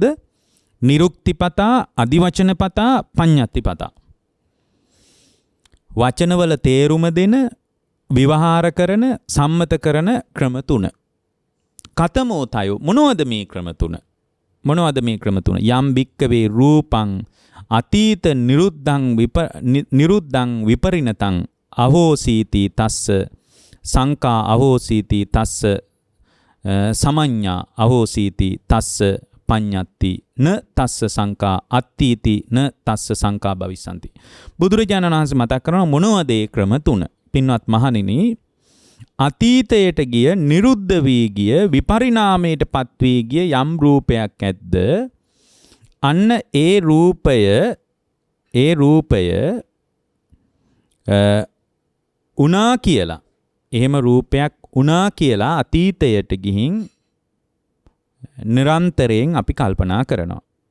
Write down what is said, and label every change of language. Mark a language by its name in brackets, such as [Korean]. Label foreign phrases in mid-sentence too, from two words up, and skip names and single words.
[Pali] නිරුක්තිපතා, අදිවචනපතා, පඤ්ඤත්තිපතා. [Sinhala] වචනවල තේරුම දෙන, විවහාර කරන, සම්මත කරන ක්‍රම 3. [Pali] කතමෝ තයෝ, [Sinhala] මොනවද මේ ක්‍රම 3? මොනවද මේ ක්‍රම 3? [Pali] යම් භික්කවේ රූපං අතීත නිරුද්ධං විපරිණතං අහෝසීති තස්ස සංකා අහෝසීති තස්ස සමඤ්ඤා අහෝසීති තස්ස පඤ්ඤත්ති න තස්ස සංකා අත්ථීති න තස්ස සංකා භවිසanti. [Sinhala] බුදුරජාණන් වහන්සේ මතක් කරනවා මොනවද ඒ ක්‍රම 3? පින්වත් මහණෙනි, අතීතයට ගිය, නිරුද්ධ වී ගිය, විපරිණාමයට පත් වී ගිය යම් රූපයක් ඇද්ද, අන්න ඒ රූපය උනා කියලා, එහෙම රූපයක් උනා කියලා අතීතයට ගිහින් නිරන්තරයෙන් අපි කල්පනා කරනවා.